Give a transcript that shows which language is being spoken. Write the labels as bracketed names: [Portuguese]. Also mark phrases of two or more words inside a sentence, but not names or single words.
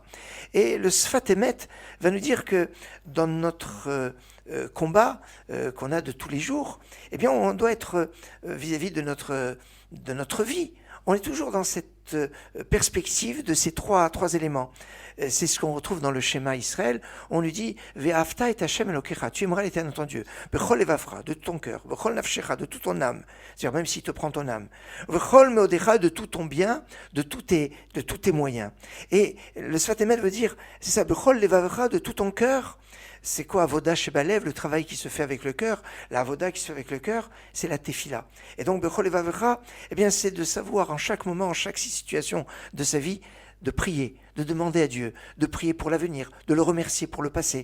[French] Et le Sfat Emet va nous dire que dans notre combat qu'on a de tous les jours, eh bien on doit être vis-à-vis de notre vie. On est toujours dans cette perspective de ces trois éléments. C'est ce qu'on retrouve dans le schéma Israël. On lui dit [Hebrew] ואהבת את השם אלוקיך, [French] tu aimeras l'Éternel ton Dieu. [Hebrew] בכל לבבך, [French] de tout ton cœur. [Hebrew] בכל נפשך, [French] de toute ton âme. C'est-à-dire même s'il te prend ton âme. [Hebrew] בכל מאודך, [French] de tout ton bien, de tous tes moyens. Et le Sfat Emet veut dire, c'est ça, [Hebrew] בכל לבבך, [French] de tout ton cœur. C'est quoi [Hebrew] עבודה שבלב, [French] le travail qui se fait avec le cœur? La Avoda qui se fait avec le cœur, c'est la Tefila. Et donc, [Hebrew] בכל לבבך, [French] eh bien, c'est de savoir en chaque moment, en chaque situation de sa vie, de prier, de demander à Dieu, de prier pour l'avenir, de le remercier pour le passé.